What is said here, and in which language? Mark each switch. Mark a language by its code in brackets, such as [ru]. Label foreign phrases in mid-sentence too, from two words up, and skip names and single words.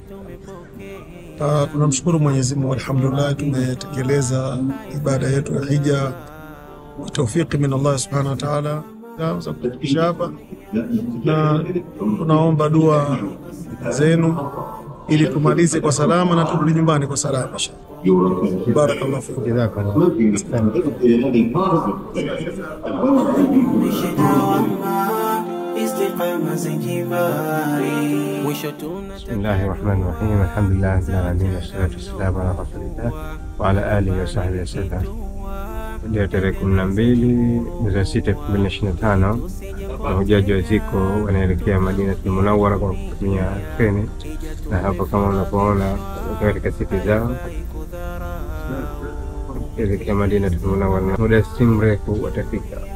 [sw] Tunamshukuru Mwenyezi Mungu alhamdulillah, tumetekeleza ibada yetu ya hija kwa taufiki [ar] من الله سبحانه وتعالى [sw] za kufikisha hapa, na tunaomba dua zenu ili tumalize kwa salama na turudi nyumbani kwa salama inshallah. [ar] بارك الله فيكم. Jazakallah. Bismillahirrahmanirrahim. الحمد لله رب العالمين والصلاة والسلام على رسول الله وعلى آله وصحبه وسلم. [sw] Leo tarehe 12 mwezi wa 6 2025, mahujaji wa ziko wanaelekea Madina Munawwara kwa kutumia treni, na hapa kama unapoona katika siti zao elekea Madina Munawwara, muda si mrefu watafika.